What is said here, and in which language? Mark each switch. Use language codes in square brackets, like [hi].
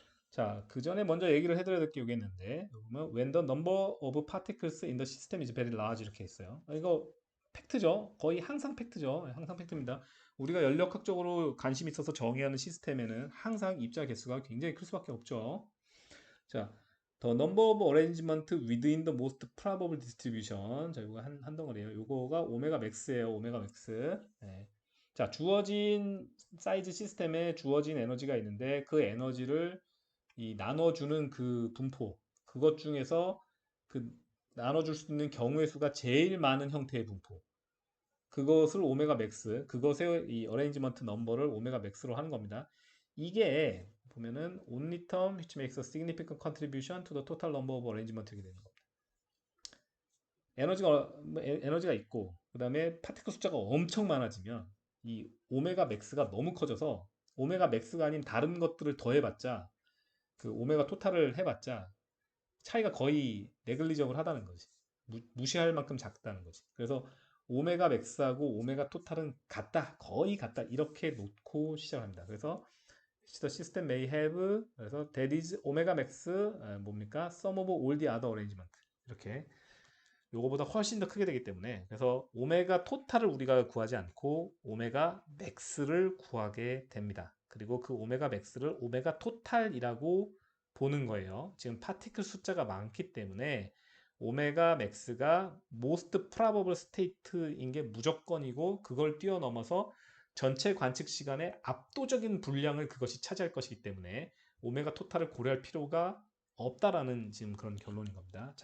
[ko] 자, 그 전에 먼저 얘기를 해드려야 될 게 여기 있는데 보면 [en] when the number of particles in the system is very large [ko] 이렇게 있어요. 이거 팩트죠. 거의 항상 팩트죠. 항상 팩트입니다. 우리가 연력학적으로 관심 있어서 정의하는 시스템에는 항상 입자 개수가 굉장히 클 수밖에 없죠. [en] 자, the number of arrangement within the most probable distribution. [ko] 자, 이거 한 덩어리예요. 요거가 오메가 맥스예요. 오메가 맥스. 네. 자, 주어진 사이즈 시스템에 주어진 에너지가 있는데 그 에너지를 이 나눠주는 그 분포 그것 중에서 그 나눠줄 수 있는 경우의 수가 제일 많은 형태의 분포 그것을 오메가 맥스 그것의 이 어레인지먼트 넘버를 오메가 맥스로 하는 겁니다. 이게 보면은 [en] only term which makes a significant contribution to the total number of arrangement [ko] 이렇게 되는 겁니다. 에너지가 있고 그 다음에 파티클 숫자가 엄청 많아지면 이 오메가 맥스가 너무 커져서 오메가 맥스가 아닌 다른 것들을 더해봤자 그 오메가 토탈을 해봤자 차이가 거의 네글리저블 하다는 거지. 무시할 만큼 작다는 거지. 그래서 오메가 맥스하고 오메가 토탈은 같다, 거의 같다 이렇게 놓고 시작합니다. [en] 그래서 the system may have 그래서 that is [ko] 오메가 맥스 뭡니까? [en] sum of all the other arrangement [ko] 이렇게 요거보다 훨씬 더 크게 되기 때문에 그래서 오메가 토탈을 우리가 구하지 않고 오메가 맥스를 구하게 됩니다. 그리고 그 오메가 맥스를 오메가 토탈이라고 보는 거예요. 지금 파티클 숫자가 많기 때문에 오메가 맥스가 [en] most probable state [ko] 인 게 무조건이고 그걸 뛰어넘어서 전체 관측 시간의 압도적인 분량을 그것이 차지할 것이기 때문에 오메가 토탈을 고려할 필요가 없다라는 지금 그런 결론인 겁니다.